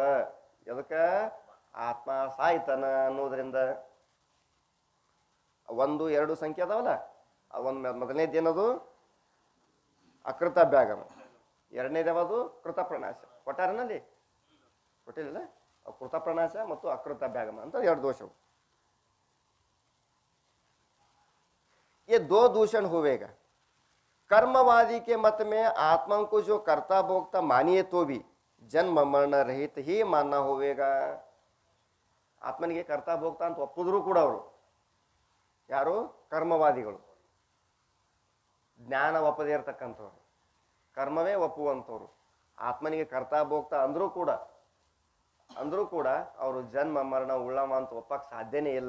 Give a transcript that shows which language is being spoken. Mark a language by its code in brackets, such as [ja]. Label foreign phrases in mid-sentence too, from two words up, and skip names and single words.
[kn] ಅದಕ್ಕೆ ಆತ್ಮ ಸಾಯ್ತಾನ ಅನ್ನೋದ್ರಿಂದ 1, 2 ಸಂಖ್ಯೆ ಅದಾವಲ್ಲ, ಮೊದಲನೇದೇನದು ಅಕೃತಭ್ಯಾಗಮ, ಎರಡನೇದೇವದು ಕೃತಪ್ರನಾಶ. ಕೊಟ್ಟಾರನಲ್ಲಿ ಕೊಟ್ಟಿಲ್ಲ, ಕೃತಪ್ರನಾಶ ಮತ್ತು ಅಕೃತಭ್ಯಾಗಮ ಅಂತ 2 ದೋಷವು. [hi] ये 2 दूषण हुएगा। कर्मवादी के मत में आत्मा को जो कर्ता भोक्ता मानिए तो भी जन्म मरण रहित ही मानना होगा। [kn] ಆತ್ಮನಿಗೆ ಕರ್ತಾ ಭೋಗ್ತಾ ಅಂತ ಒಪ್ಪಿದ್ರು ಕೂಡ ಅವರು ಯಾರು? ಕರ್ಮವಾದಿಗಳು. ಜ್ಞಾನ ಒಪ್ಪದೇ ಇರ್ತಕ್ಕಂಥವ್ರು, ಕರ್ಮವೇ ಒಪ್ಪುವಂಥವ್ರು. ಆತ್ಮನಿಗೆ ಕರ್ತಾ ಭೋಗ್ತಾ ಅಂದ್ರೂ ಕೂಡ ಅವರು ಜನ್ಮ ಮರಣ ಉಳ್ಳವ ಅಂತ ಒಪ್ಪಕ್ಕೆ ಸಾಧ್ಯನೇ ಇಲ್ಲ.